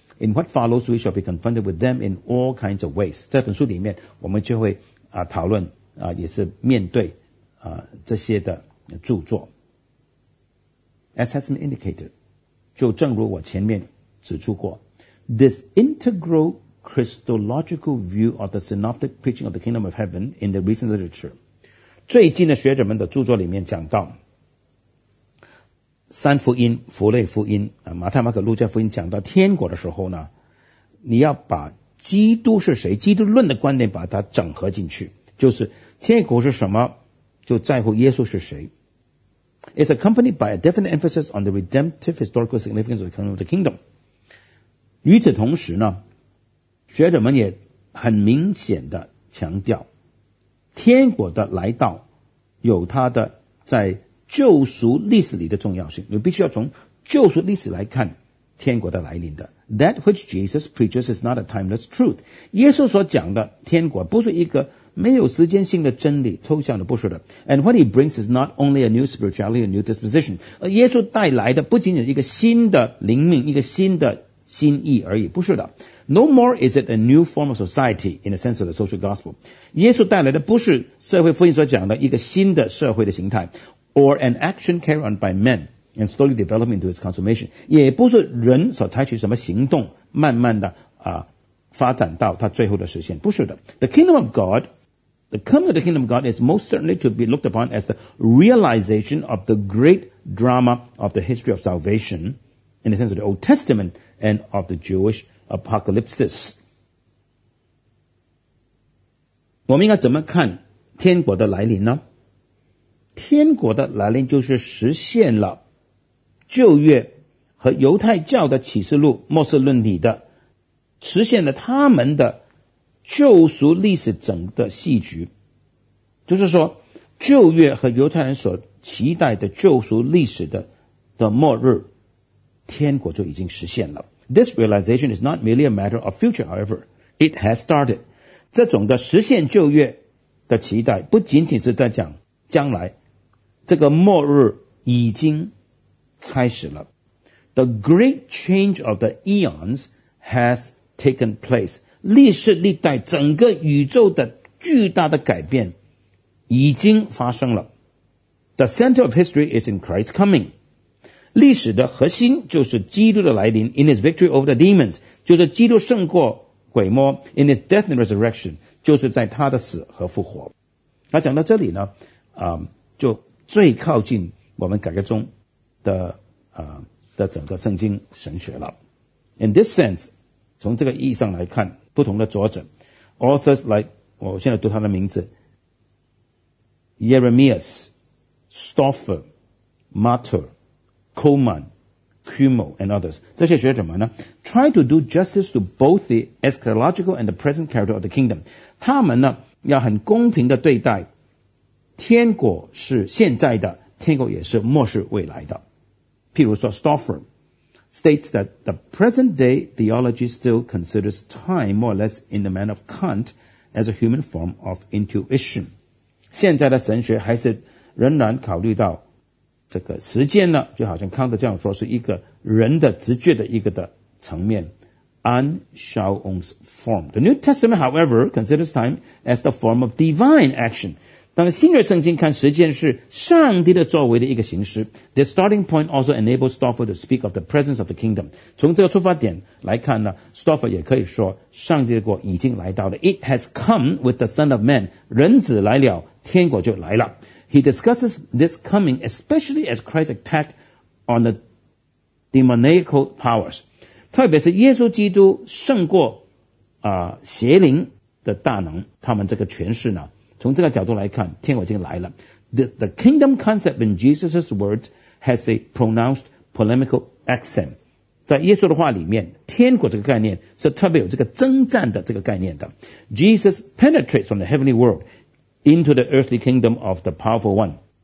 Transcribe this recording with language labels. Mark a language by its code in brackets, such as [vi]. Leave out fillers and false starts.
[en] In what follows, we shall be confronted with them in all kinds of ways. [zh] 在本书里面我们就会、讨论、也是面对、这些的著作。 [en] As has been indicated, [zh] 就正如我前面指出过 [en] this integral Christological view of the synoptic preaching of the kingdom of heaven in the recent literature, [zh] 最近的学者们的著作里面讲到三福音、弗类福音、马太、马可、路加福音讲到天国的时候呢，你要把基督是谁、基督论的观点把它整合进去，就是天国是什么，就在乎耶稣是谁。 [en] It's accompanied by a definite emphasis on the redemptive historical significance of the kingdom of the kingdom. [zh] 与此同时呢，学者们也很明显的强调，天国的来到有它的在救赎历史里的重要性，你必须要从救赎历史来看天国的来临的。 [en] That which Jesus preaches is not a timeless truth. [zh] 耶稣所讲的天国不是一个没有时间性的真理，抽象的，不是的。 [en] And what he brings is not only a new spirituality, a new disposition. [zh] 而耶稣带来的不仅仅一个新的灵命，一个新的心意而已，不是的。 [en] No more is it a new form of society in the sense of the social gospel. [zh] 耶稣带来的不是社会福音所讲的一个新的社会的形态。 [en] Or an action carried on by men and slowly developing into its consummation. [zh] 也不是人所采取什么行动慢慢的、发展到他最后的实现。不是的。 [en] The kingdom of God, the coming of the kingdom of God is most certainly to be looked upon as the realization of the great drama of the history of salvation in the sense of the Old Testament and of the Jewish apocalypsis. [zh] 我们应该怎么看天国的来临呢？天国的来临就是实现了旧约和犹太教的启示录末世论里的实现了他们的救赎历史整个戏剧，就是说旧约和犹太人所期待的救赎历史 的末日天国就已经实现了。 [en] This realization is not merely a matter of future, however, it has started. [zh] 这种的实现旧约的期待不仅仅是在讲将来，这个末日已经开始了。 [en] The great change of the eons has taken place. [zh] 历世历代整个宇宙的巨大的改变已经发生了。 [en] The center of history is in Christ's coming. [zh] 历史的核心就是基督的来临 [en] in his victory over the demons, [zh] 就是基督胜过鬼魔 [en] in his death and resurrection, [zh] 就是在他的死和复活。那讲到这里呢、就最靠近我们改革中 的整个圣经神学了。 [en] In this sense, [zh] 从这个意义上来看，不同的作者 [en] ,authors like, [zh] 我现在读他的名字 [en] ,Jeremias, Stoffer, Martyr, Coleman, Kummel, and others, [zh] 这些学者们呢 [en] ,try to do justice to both the eschatological and the present character of the kingdom. [zh] 他们呢要很公平的对待天国是现在的，天国也是末世未来的。 [en] 譬如说 Stoffer states that the present day theology still considers time more or less in the manner of Kant as a human form of intuition. [zh] 现在的神学还是仍然考虑到这个时间呢，就好像康德这样说，是一个人的直觉的一个的层面。 [de] Anschauung's form. [en] The New Testament, however, considers time as the form of divine action. [zh] 当新约圣经看时间是上帝的作为的一个形式。 [en] The starting point also enables Stoffel to speak of the presence of the kingdom. [zh] 从这个出发点来看呢 ，Stoffel 也可以说上帝的国已经来到了。 [en] It has come with the Son of Man. [zh] 人子来了，天国就来了。 [en] He discusses this coming, especially as Christ's attack on the demoniacal powers. [zh] 特别是耶稣基督胜过邪灵的大能，他们这个权势呢，从这个角度来看，天国已经来了。 [en] The kingdom concept in Jesus' words has a pronounced polemical accent. [zh] 在耶稣的话里面，天国这个概念是特别有这个征战的这个概念的。 [en] Jesus penetrates from the heavenly world into the earthly kingdom of the powerful one.